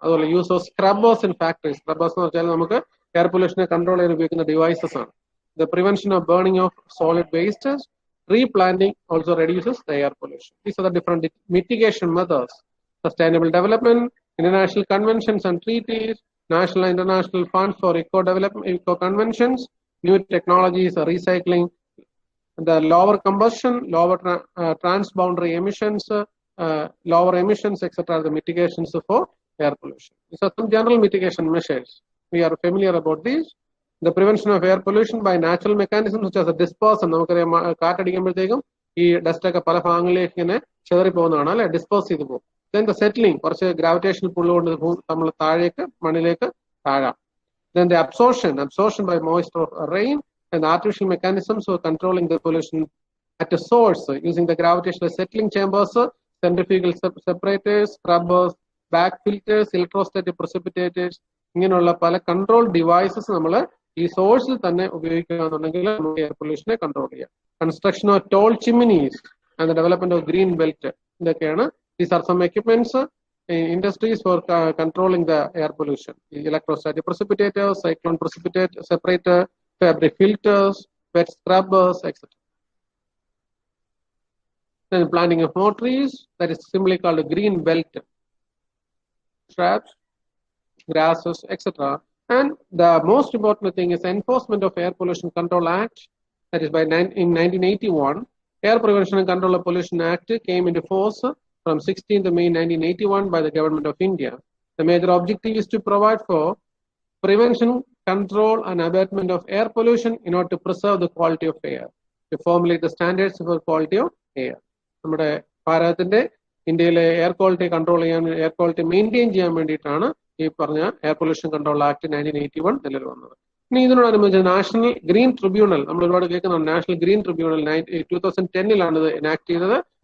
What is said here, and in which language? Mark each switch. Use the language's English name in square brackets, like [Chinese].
[Malayalam] അതുപോലെ use of സ്ക്രബേഴ്സ് in factories. സ്ക്രബേഴ്സ് എന്ന് വെച്ചാൽ നമുക്ക് എയർ പൊല്യൂഷനെ കൺട്രോൾ ചെയ്യാൻ ഉപയോഗിക്കുന്ന ഡിവൈസസ് ആണ്. [English] The prevention of burning of solid wastes, replanting also reduces the air pollution. These are the different mitigation methods. Sustainable development, international conventions and treaties, national and international funds for eco-development, eco-conventions, new technologies, recycling, the lower combustion, lower transboundary emissions, lower emissions, etc. The mitigations for air pollution. These are some general mitigation measures. We are familiar about these. The prevention of air pollution by natural mechanisms such as a dispersal. [Malayalam] നമുക്കറിയാം കാറ്റടിക്കുമ്പോഴത്തേക്കും ഈ dust ഒക്കെ പല ഭാഗങ്ങളിലേക്ക് ഇങ്ങനെ ചെതറി പോകുന്നതാണ് അല്ലെ, disperse ചെയ്ത് പോകും. [English] Then the settling, [Malayalam] കുറച്ച് ഗ്രാവിറ്റേഷണൽ പുള്ള് കൊണ്ട് നമ്മൾ താഴേക്ക് മണ്ണിലേക്ക് താഴാം. [English] Then the absorption by moisture of rain, and the artificial mechanisms for controlling the pollution at a source using the gravitational settling chambers, centrifugal separators, scrubbers, back filters, electrostatic precipitators, [Malayalam] ഇങ്ങനെയുള്ള പല control devices നമ്മൾ ഈ സോഴ്സിൽ തന്നെ ഉപയോഗിക്കുകയാണെന്നുണ്ടെങ്കിൽ നമുക്ക് air പൊല്യൂഷനെ control ചെയ്യാം. [English] Construction of tall chimneys and the development of green belt, ഇതൊക്കെയാണ്. These are some equipments industries for controlling the air pollution. Electrostatic precipitators, cyclone precipitate separator, fabric filters, wet scrubbers, etc. Then planting of more trees, that is simply called a green belt, shrubs, grasses, etc. And the most important thing is enforcement of Air Pollution Control Act, that is in 1981. Air Prevention and Control of Pollution Act came into force from 16th May 1981 by the Government of India. The major objective is to provide for prevention, control and abatement of air pollution in order to preserve the quality of air, to formulate the standards for quality of air. [Malayalam] നമ്മുടെ ഭാരതത്തിന്റെ ഇന്ത്യയിലെ air quality control ചെയ്യാൻ, air quality maintain ചെയ്യാൻ വേണ്ടിയിട്ടാണ് ഈ പറഞ്ഞ air pollution control act 1981 നിലവിൽ വന്നത്. ഇനി ഇതിനോടനുബന്ധിച്ച് നാഷണൽ ഗ്രീൻ ട്രിബ്യൂണൽ, നമ്മൾ ഒരുപാട് കേൾക്കുന്ന നാഷണൽ ഗ്രീൻ ട്രിബ്യൂണൽ 2010 ഇത് എനാക്ട് ചെയ്തത്.